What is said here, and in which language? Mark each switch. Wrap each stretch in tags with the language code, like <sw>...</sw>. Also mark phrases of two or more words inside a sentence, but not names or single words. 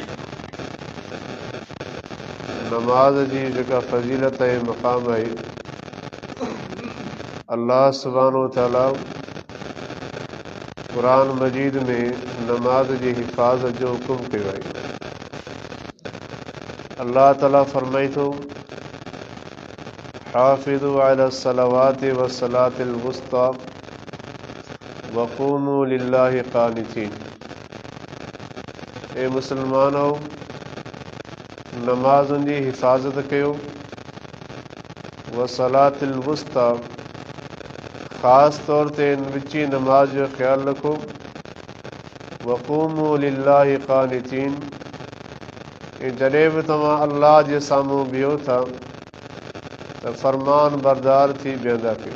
<sd>नमाज़ जी जेका फ़ज़ीलत ऐं मक़ाम आहे, अल्लाह</sd> <ar>سبحانه تعالى</ar> <sd>क़ुरान मजीद में नमाज़ जी हिफ़ाज़त जो हुकुम कयो आहे। अल्लाह ताला फ़रमाए थो,</sd> <ar>حافظوا على الصلوات و الصلاة الوسطى و قوموا لله قانتين.</ar> <sd>ए मुसलमानो, नमाज़ुनि जी हिफ़ाज़त कयो।</sd> <ar>و الصلاة الوسطى,</ar> <sd>ख़ासि तौर ते विची नमाज़ जो ख़्यालु रखो।</sd> <ar>و قوموا لله قانتين,</ar> <sd>ऐं जॾहिं बि तव्हां अल्लाह जे साम्हूं बीहो था त फ़रमान बरदार थी बीहंदा कयो।</sd>